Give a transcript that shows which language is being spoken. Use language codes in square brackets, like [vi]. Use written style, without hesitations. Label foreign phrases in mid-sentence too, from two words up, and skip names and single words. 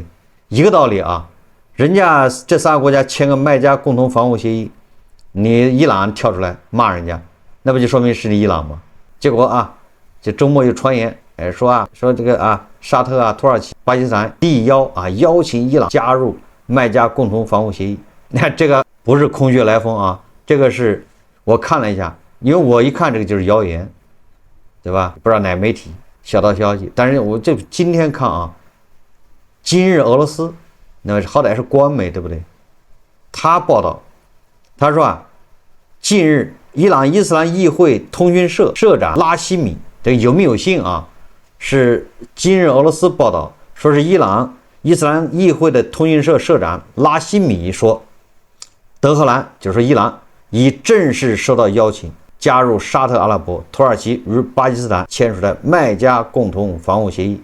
[zh] 一個道理人家這3個國家簽個麥加共同防務協議，你伊朗跳出來罵人家，那不就說明是你伊朗嗎？結果就周末又傳言說這個沙特土耳其、巴基斯坦力邀請伊朗加入麥加共同防務協議。你看這個不是空穴來風這個是我看了一下，因為我一看這個就是謠言。對吧？不知道哪媒體小道消息，但是我这今天看今日俄羅斯，那好歹是官媒，对不对？他報道，他說近日伊朗伊斯蘭議會通訊社社長拉希米，這個有沒有信是今日俄羅斯報道，說是伊朗伊斯蘭議會的通訊社社長拉希米說，德黑蘭就是說伊朗已正式收到邀請，加入沙特阿拉伯、土耳其與巴基斯坦簽署的麥加共同防務協議。